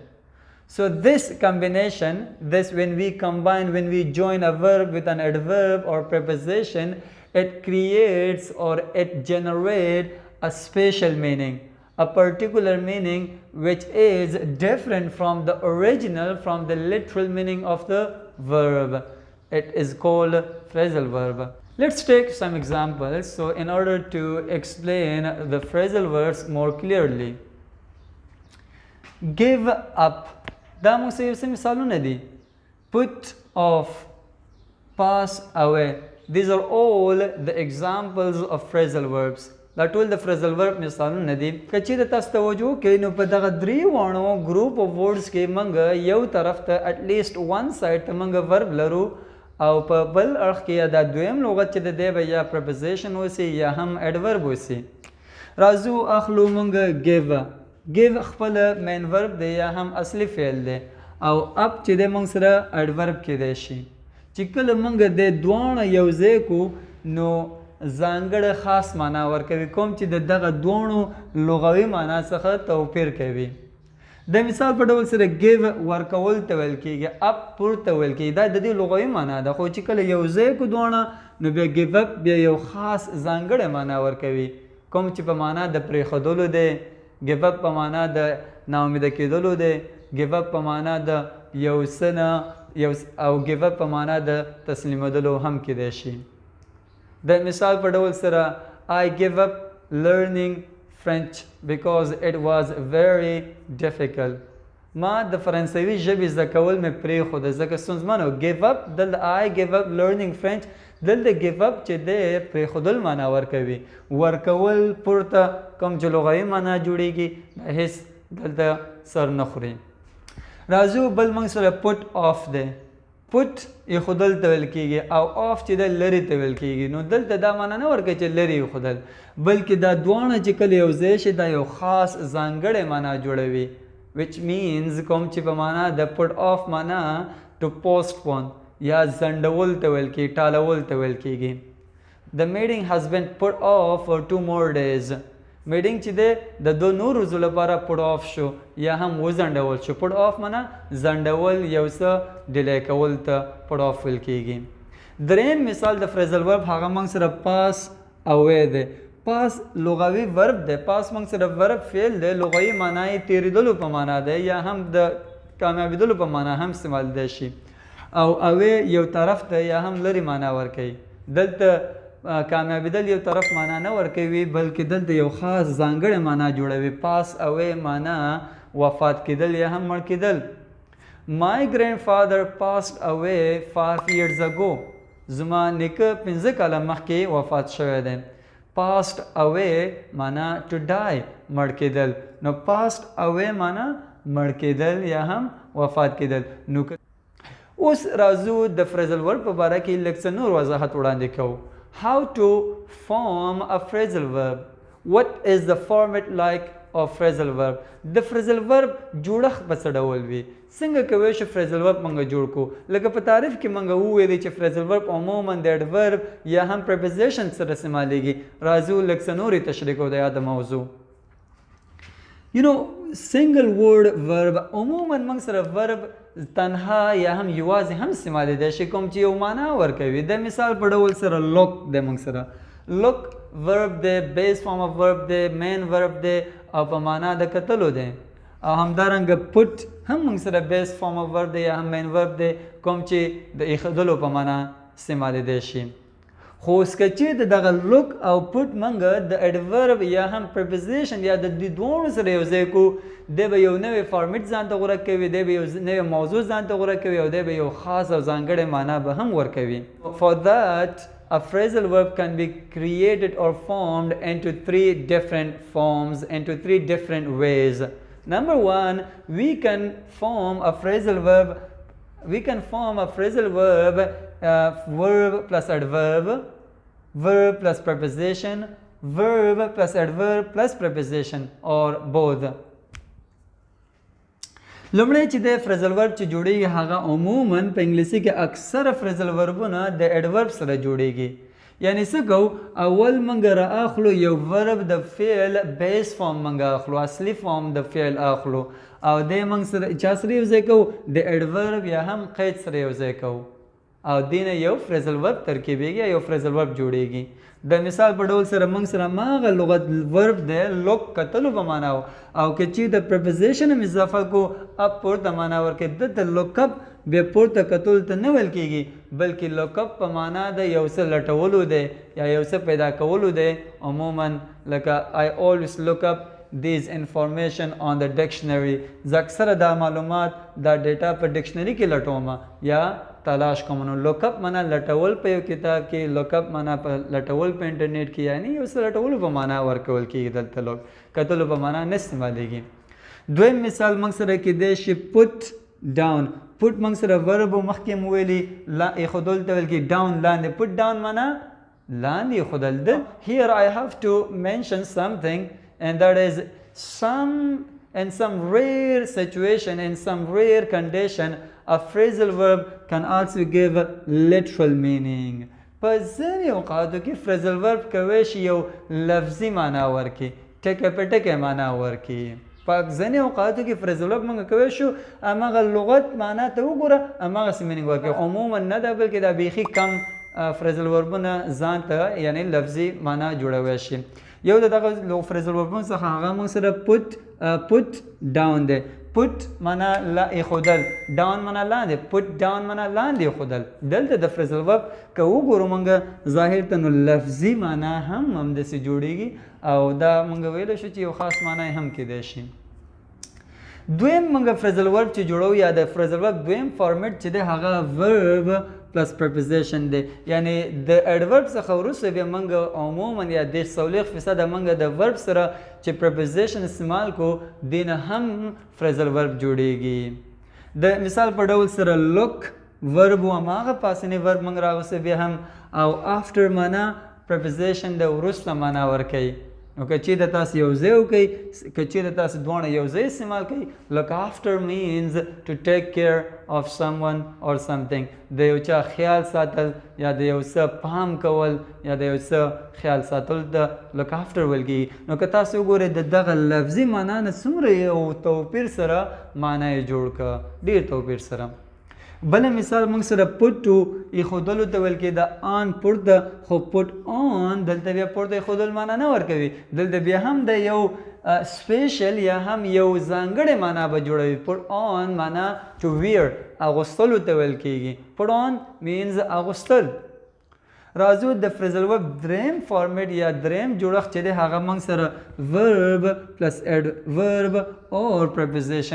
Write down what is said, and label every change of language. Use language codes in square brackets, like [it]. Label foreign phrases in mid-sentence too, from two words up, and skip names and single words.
[en] So this combination, when we join a verb with an adverb or preposition, it creates or it generates a special meaning, a particular meaning which is different from the original, from the literal meaning of the verb. It is called phrasal verb. Let's take some examples. So in order to explain the phrasal verbs more clearly, give up. [ps] دا موږ څه یو څه مثالونه دي. [en] Put off, pass away. These are all the examples of phrasal verbs. [ps] دا ټول د [en] phrasal verb [ps] مثالونه دي. که چېرې تاسو توجه وکړئ نو په دغه درې واړو [en] group of words [ps] کې موږ یو طرف ته [en] at least one side [ps] ته موږ verb لرو او په بل اړخ کې یا دا دویم لغت چې د دی به یا preposition اوسي یا هم adverb اوسي. راځو اخلو موږ give خپل [en] main verb [ps] دی یا هم اصلي فعل دی او up چې دی موږ سره adverb کیدای شي. چې کله موږ د دواړه یو ځای کو نو ځانګړی خاص معنا ورکوي، کوم چې د دغه دواړو لغوي معنا څخه توپیر کوي. د مثال په ډول سره give ورکول ته ویل کېږي، up پورته ویل کېږي. دا د دې لغوي معنا ده، خو چې کله یو ځای کو دواړه نو بیا [en] give up [ps] بیا یو خاص ځانګړی معنا ورکوي، کوم چې په معنا د پرېښودلو دی. [en] give up [ps] په معنا د ناامیده کېدلو دی. [en] give up [ps] په معنا د یو څه نه او [en] give up [ps] په معنا د تسلیمېدلو هم کېدای شي. د مثال په ډول سره [en] I give up learning French because it was very difficult. [ps] ما د فرانسوي ژبې زده کول مې پرېښوده ځکه ستونزمن و. [en] give up دلته I give up learning French دلته give up [ps] چې دی پرېښودل معنا ورکوي. ورکول پورته کوم چې لغوي معنا جوړېږي هېڅ دلته سر نه خوري. راځو بل موږ سره [en] put off [ps] دی. put ایښودل ته ویل کېږي او off چې دی لرې ته ویل کېږي. نو دلته دا معنا نه ورکوي چې لرې ایښودل بلکې دا دواړه چې کله یو ځای شي دا یو خاص ځانګړې معنا جوړوي [en] which means [ps] کوم چې په معنا د [en] put off [ps] معنا [en] to postpone [ps] یا ځنډول ته ویل کېږي ټالول ته ویل کېږي. [en] The meeting has been put off for 2 more days. [ps] میټینګ چې دی د 2 نور ورځو لپاره [en] put off [ps] شو یا هم وځنډول شو. [en] put off [ps] معنا ځنډول یو څه ډیلی کول ته [en] put off [ps] ویل کېږي. دریم مثال د [en] phrasal verb [ps] هغه موږ سره [en] pass away [ps] دی. پاس لغوي ورب دی. پاس موږ سره ورب فعل دی. لغوي معنا یې تېرېدلو په معنا دی یا هم د کامیابېدلو په معنا هم استعمالېدی شي او اوې یو طرف ته یا هم لرې معنا ورکوي. دلته کامیابېدل یو طرف معنا نه ورکوي بلکې دلته یو خاص ځانګړې معنا جوړوي. [en] pass away [ps] معنا وفات کېدل یا هم مړ کېدل. [en] My grandfather passed away 5 years ago. [ps] زما نیکه 15 کاله مخکې وفات شوی دی. [en] passed away معنا to die [ps] مړ کېدل. نو [en] passed away [ps] معنا مړ کېدل یا هم وفات کېدل. نو اوس راځو د [en] phrasal verb [ps] په باره کې لږ څه نور وضاحت وړاندې کوو. [en] how to form a phrasal verb. what is the format like of phrasal verb. [ps] د [en] phrasal verb [ps] جوړښت په څه ډول وي. څنګه کولی شو [en] phrasal verb [ps] موږ جوړ کړو. لکه په تعریف کې موږ وویلې چې [en] phrasal verb [ps] عموما د adverb یا هم preposition سره استعمالیږي. راځو لږ څه نورې تشریح کوو د یاده موضوع. [en] single word verb [ps] عموما موږ سره verb تنها یا هم یوازې هم استعمالیدی شي کوم چې یو معنا ورکوي. د مثال په ډول سره look دی. موږ سره [en] look verb [ps] دی. [en] base form of verb [ps] دی. [en] main verb [ps] دی او په معنا د کتلو دی. او همدارنګه put هم موږ سره [en] base form of verb [ps] دی یا هم [en] main verb [ps] دی کوم چې د ایښودلو په معنا استعمالیدی شي. خو اوس که چېرته دغه look او put موږ د adverb یا هم preposition یا د دې دواړو سره یو ځای کړو دی به یو نوی فارمیټ ځان ته غوره کوي. دی به یو نوی موضوع ځان ته غوره کوي او دی به یو خاص او ځانګړې معنا به هم ورکوي. [en] For that a phrasal verb can be created or formed into 3 different forms, into 3 different ways. Number 1, we can form a phrasal verb. We can form a phrasal verb verb plus adverb, verb plus preposition, verb plus adverb plus preposition or both. [ps] لومړی چې د [en] phrasal verb [ps] چې جوړیږي هغه عموما په انګلیسي کې اکثره [en] phrasal verbونه [ps] د adverb سره جوړیږي. یعنی څه کوو اول موږ رااخلو یو verb د فعل بیس فارم موږ اخلو اصلي فارم د فعل اخلو او دی موږ سره چا سره یو ځای کوو د adverb یا هم قید سره یو ځای کوو او دې نه یو [en] phrasal verb [ps] ترکیبیږي یا یو [en] phrasal verb [ps] جوړیږي. د مثال په ډول سره موږ سره هماغه لغت verb دی look کتلو په معنا او که چې د preposition هم اضافه کو up پورته معنا ورکوي. دلته [en] look up [ps] بیا پورته کتلو ته نه ویل کېږي بلکې [en] look up [ps] په معنا د یو څه لټولو دی یا یو څه پیدا کولو دی. عموما لکه [en] I always look up these information on the dictionary. [ps] زه اکثره دا معلومات دا ډیټا په ډکشنري کې لټوم یا تلاش کوم. نو [en] look up [ps] معنا لټول په یو کتاب کې. [en] look up [ps] معنا په لټول په انټرنیټ کې یعنی یو څه لټولو په معنا ورکول کېږي. دلته look کتلو په معنا نه استعمالیږي. دویم مثال موږ سره کېدی شي [en] put down. [ps] put موږ سره verb مخکې مو ویلي ایښودل ته ویل کېږي. down لاندې. [en] put down [ps] معنا لاندې ایښودل ده. [en] here I have to mention something and that is in some rare situation, in some rare condition, a phrasal verb can also give literal meaning. [ps] په ځینې اوقاتو کې [en] phrasal verb [ps] کولی شي یو لفظي معنا ورکړي ټکه په ټکه معنا ورکړي. په ځینې اوقاتو کې [en] phrasal verb [ps] موږ کولی شو هماغه لغت معنا ته وګوره هماغسې meaning ورکړي. عموما نه ده بلکې دا بیخي کم [en] phrasal verbونه [ps] ځان ته یعنی لفظي معنا جوړولی شي. یو د دغه [en] phrasal verbونه [ps] څخه هغه موږ سره [en] put down [ps] دی. put معنا لا ایخودل، down معنا لاندې، [en] put down [ps] معنا لاندې ایخودل. دلته د [en] phrasal verb [ps] که وګورو موږ ظاهر ته نو لفظي معنا هم همداسې جوړیږي او دا موږ ویلی شو چې یو خاص معنا یې هم کیدای شي. دویم موږ [en] phrasal verb [ps] چې جوړو یا د [en] phrasal verb [ps] دویم فارمیټ چې دی هغه [en] verb plus preposition [ps] دی. یعنی د adverb څخه وروسته بیا موږ عموما یا 40% موږ د verb سره چې preposition استعمال کو دی نه هم phrasal verb جوړیږي. د مثال په ډول سره [en] look verb [ps] و هماغه پاسنی verb موږ راوسته بیا هم او after معنا preposition د وروسته معنا ورکوي. نو که چیرې تاسو یو ځای وکئ، که چیرې تاسو دواړه یو ځای استعمال کوئ، [en] look after means to take care of someone or something. [ps] د یو چا خیال ساتل یا د یو څه پام کول یا د یو څه خیال ساتل د [en] look after [ps] ویل کېږي. نو که تاسو وګورئ د دغه لفظي معنا نه څومره یو توپیر سره معنا یې جوړ کړه، ډېر توپیر سره. بل مثال موږ سره [en] put to [ps] ایښودلو ته ویل کېده on پورته، خو [en] put on [ps] دلته بیا پورته ایښودل معنا نه ورکوي، دلته بیا هم د یو سپیشل یا هم یو ځانګړې معنا به جوړوي. [en] put on [ps] معنا [en] to wear [ps] اغوستلو ته ویل کېږي. [en] put on means [ps] اغوستل. راځو د [en] phrasal verb [ps] دریم فارمیټ یا دریم جوړښت چې دی هغه موږ سره [en] verb plus adverb or preposition.